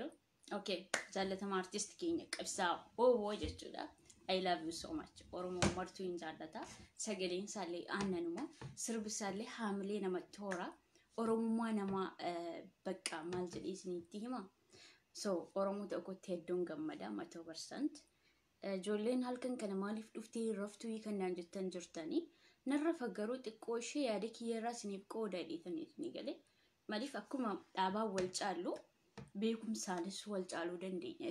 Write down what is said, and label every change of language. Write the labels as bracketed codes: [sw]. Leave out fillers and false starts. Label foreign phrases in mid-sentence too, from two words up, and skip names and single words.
[om] okay jallatama artist keenya qabsa oo jechuudha [en] I love you so much [om] oromo martu injallata sagaleen salee annanuma sirbi salee hamlee namatti hora oromummaa nama bakka maal jedhee isinitti hima. So oromoo tokkotti hedduun gammada 100%. Ijoolleen halkan kana maaliif dhuftee raftuu kan naan jettan jirtanii narra faggaruu xiqqoo ishee yaada kiyyarraa isiniif qooda dheetanii ni galee maaliif akkuma dhaabaa wal caallu beekumsaanis wal caaluu dandeenya.